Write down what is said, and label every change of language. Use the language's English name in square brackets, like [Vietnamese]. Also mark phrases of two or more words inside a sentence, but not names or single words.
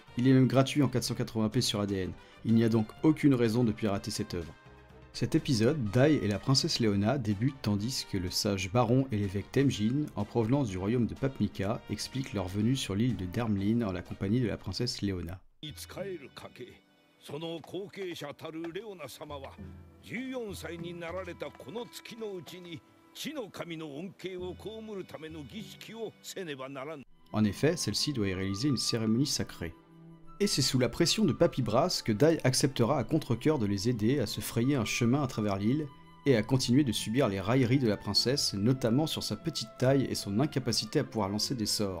[French] Il est même gratuit en 480p sur ADN. Il n'y a donc aucune raison de pirater cette œuvre. Cet épisode, Dai et la princesse Leona débutent tandis que le sage baron et l'évêque Temjin, en provenance du royaume de Papnica, expliquent leur venue sur l'île de Dermlin en la compagnie de la princesse Leona. [Japanese] その後継者たるレオナ様は14歳になられたこの月のうちに地の神の恩恵を被るための儀式をせねばならぬ。 [French] En effet, celle-ci doit y réaliser une cérémonie sacrée. Et c'est sous la pression de Papybras que Dai acceptera à contre-cœur de les aider à se frayer un chemin à travers l'île et à continuer de subir les railleries de la princesse, notamment sur sa petite taille et son incapacité à pouvoir lancer des sorts.